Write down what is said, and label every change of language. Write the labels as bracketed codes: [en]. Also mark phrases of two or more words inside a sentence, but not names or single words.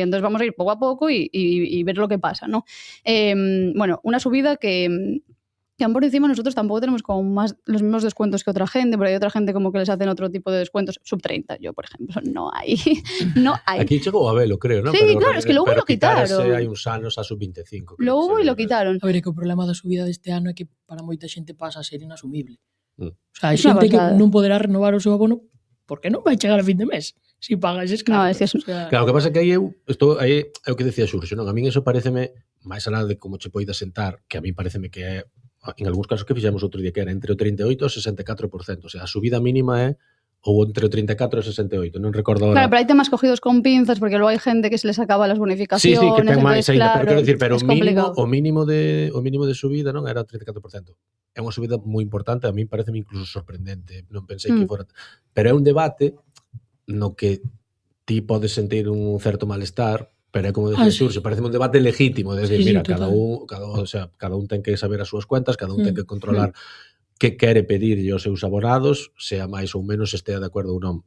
[es] Entonces vamos a ir poco a poco y ver lo que pasa, ¿no? Bueno, una subida que aún por encima nosotros tampoco tenemos como más los mismos descuentos que otra gente, porque hay otra gente como que les hacen otro tipo de descuentos, sub 30, yo por ejemplo, no hay. [gl] Aquí chegou a velo, creo, ¿no? [es] Sí, pero, claro, es que lo hubo y lo quitaron. [gl] Hai uns anos a sub 25. [es] Lo hubo e lo quitaron. [gl] A ver, é que o problema da subida deste ano é que para moita xente pasa a ser inasumible. O sea, hai [es] Es una [gl] xente que [es] pasada. [gl] non poderá renovar o seu abono porque non vai chegar a fin de mes. [es] Si pagas escasos. No, es que [gl] o sea, Claro, o que pasa é que aí é o que decía Xurxo, non? A min eso pareceme, máis alá de como che poida sentar, que a min pareceme que é, en algúns casos que fixemos outro día, que era entre o 38 e o 64%, o sea, a subida mínima é ou entre o 34 e o 68, non recordo agora. [es] Claro, pero hai temas cogidos con pinzas, porque luego hai gente que se les acaba las bonificaciones. Sí, [gl] que ten máis ainda, claro, pero quero dicir, pero o mínimo de subida non era o 34%. É unha subida moi importante, a mí pareceme incluso sorprendente, non pensei que fora. Pero é un debate no que ti podes sentir un certo malestar, pero é como decía Xurxo, parece un debate legítimo, de decir, mira, cada un ten que saber as súas cuentas, cada un ten que controlar que quere pedirlle aos seus abonados, sea máis ou menos estea de acordo ou non.